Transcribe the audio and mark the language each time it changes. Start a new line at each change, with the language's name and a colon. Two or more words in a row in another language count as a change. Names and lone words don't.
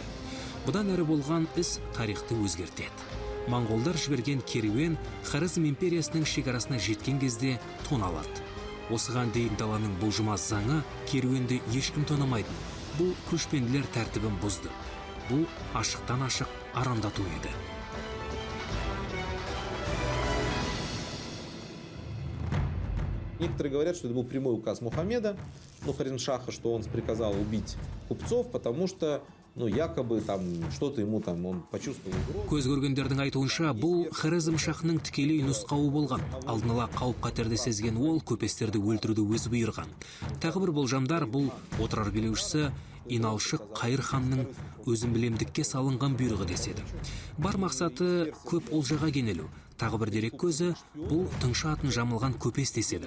Kazakh: Бұдан әрі болған іс тарихты өзгертеді. Моңғолдар жіберген керуен Хорезм империясының шекарасына жеткен кезде тоналады. Осыған дейін даланың бұлжымас заңы керуенді ешкім тонамайды. Бұл көшпенділер тәртібін бұзды. Бұл ашықтан ашық арандату еді.
Russian: Некоторые говорят, что это был прямой указ Мухаммеда, Хорезм-шаха, что он приказал убить купцов, потому что якобы что-то ему он почувствовал угрозу.
Kazakh: Көз көргендердің айтуынша, бұл Хорезм шахының тікелей нұсқауы болған. Алдын ала қауіп-қатерді сезген ол көпестерді өлтіруді өзі бұйырған. Тағы бір болжамдар, бұл отырар билеушісі Иналшық Қайыр ханның өзін білемдікке салынған бұйрығы деседі. Бар мақсаты көп олжаға кенелу. Тағы бір дерек көзі, бұл тыңшы атын жамылған көпес деседі.